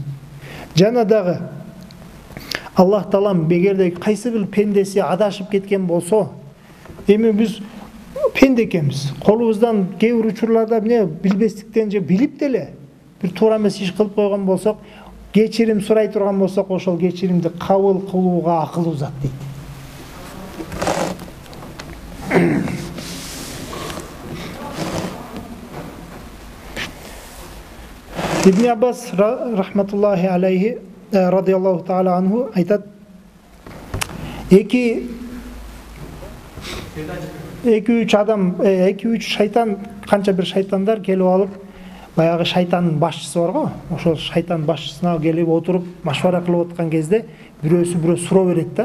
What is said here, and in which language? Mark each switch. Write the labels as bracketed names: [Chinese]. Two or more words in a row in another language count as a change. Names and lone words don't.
[Kyrgyz] Жана дагы Аллах Таалам эгерде кайсы бир пендеси адашып кеткен болсо, эми биз пенде экенбиз. Колубуздан кээ бир учурларда эмне билбестиктен же билип деле бир туура эмес иш кылып койгон болсок, кечирим сурай турган болсок, ошол кечиримди кабыл кылууга акылуу зат дейт. Ибн Аббас [Arabic] رحمة الله عليه رضي الله تعالى عنه [Kyrgyz] айтат, эки-үч шайтан, канча бир шайтандар келип алып, баягы шайтандын башчысы бар го, ошол шайтан башчысына келип отуруп машвара кылып аткан кезде бирөө суроо берет да.